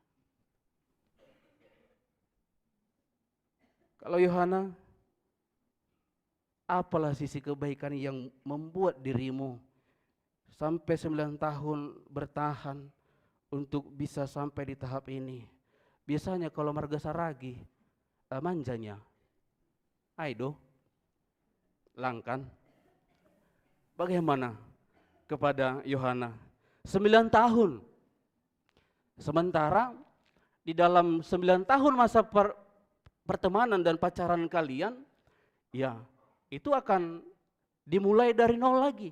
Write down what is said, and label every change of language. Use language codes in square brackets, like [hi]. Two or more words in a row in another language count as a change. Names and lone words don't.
[id] Kalau Yohana, apalah sisi kebaikan yang membuat dirimu sampai 9 tahun bertahan untuk bisa sampai di tahap ini? Biasanya kalau marga saragi, manjanya, aido, langkan. Bagaimana kepada Yohana? 9 tahun. Sementara di dalam 9 tahun masa pertemanan dan pacaran kalian, ya itu akan dimulai dari nol lagi.